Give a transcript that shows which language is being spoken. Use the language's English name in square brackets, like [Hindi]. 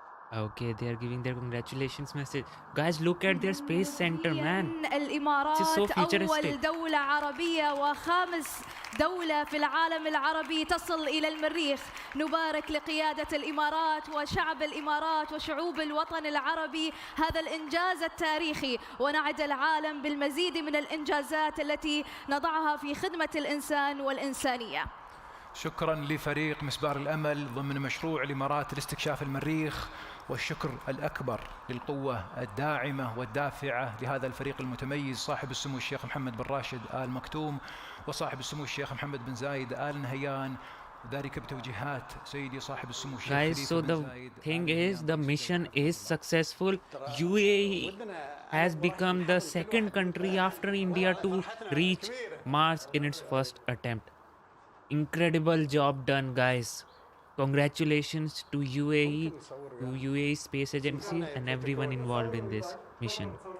[English] Okay, they are giving their congratulations message. Guys, look at their space center, man. [Arabic] الإمارات so أول دولة عربية وخامس دولة في العالم العربي تصل إلى المريخ. نبارك لقيادة الإمارات وشعب الإمارات وشعوب الوطن العربي هذا الإنجاز التاريخي، ونعد العالم بالمزيد من الإنجازات التي نضعها في خدمة الإنسان والإنسانية. شكرا لفريق مسبار الأمل ضمن مشروع الإمارات لاستكشاف المريخ، والشكر الأكبر للقوة الداعمة والدافعة لهذا الفريق المتميز صاحب السمو الشيخ محمد بن راشد آل مكتوم وصاحب السمو الشيخ محمد بن زايد آل نهيان، وذلك بتوجيهات سيدي صاحب السمو الشيخ [English] Guys, so the thing is, the mission is successful. UAE has become the second country after India to reach Mars in its first attempt. Incredible job done, guys. Congratulations to UAE, to UAE Space Agency and everyone involved in this mission.